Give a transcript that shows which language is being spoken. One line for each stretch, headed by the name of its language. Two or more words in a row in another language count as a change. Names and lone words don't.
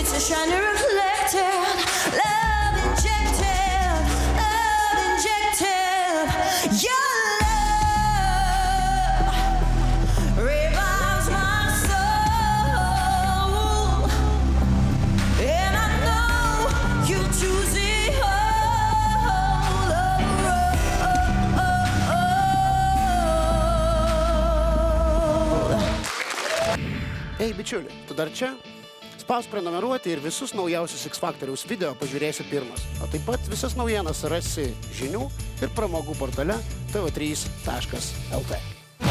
English: It's a shiny reflected. Love injected. Love injected. Your love revives my soul. And I know you choose it.
Lithuanian: Ei, bičiuli, tu dar čia? Spausk prenumeruoti ir visus naujausius X Faktoriaus video pažiūrėsi pirmas. O taip pat visas naujienas rasi žinių ir pramogų portale tv3.lt.